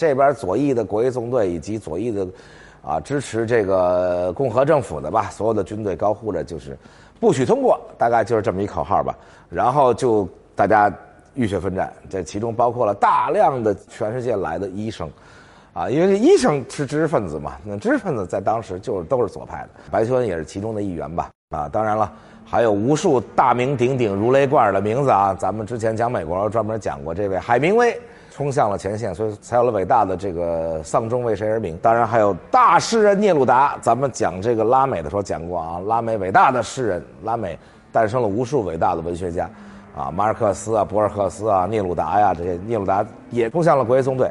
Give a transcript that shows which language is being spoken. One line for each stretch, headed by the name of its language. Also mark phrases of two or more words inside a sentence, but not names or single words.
Chinese: 這邊左翼的國際縱隊以及左翼的支持這個共和政府的吧，所有的軍隊高呼着就是不許通過，大概就是這麼一口號吧。然後就大家浴血奮戰，這其中包括了大量的全世界來的醫生，因為這醫生是知識分子嘛，那知識分子在當時都是左派的，白求恩也是其中的一員吧，當然了，還有無數大名鼎鼎如雷贯耳的名字啊，咱們之前講美國專門講過这位海明威衝向了前線，所以才有了偉大的這個喪鐘為誰而鳴。當然還有大詩人聂魯達，咱們講這個拉美的時候講過啊，拉美偉大的詩人，拉美誕生了無數偉大的文學家。馬爾克斯啊，博爾赫斯啊，聂魯達呀，這些聂魯達也衝向了国际縱隊。